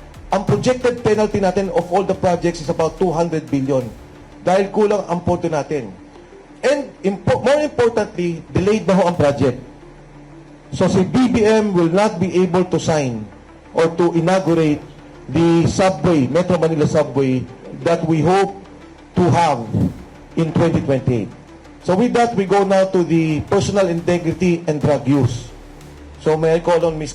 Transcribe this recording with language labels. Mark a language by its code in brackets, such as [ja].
[en] Ang projected penalty natin of all the projects is about 200 billion. [tl] Dahil kulang ang pondo natin. [en] And more importantly, delayed [tl] na ho ang [en] project. So si BBM will not be able to sign or to inaugurate the subway, Metro Manila Subway, that we hope to have in 2028. So with that, we go now to the personal integrity and drug use. So may I call on Ms.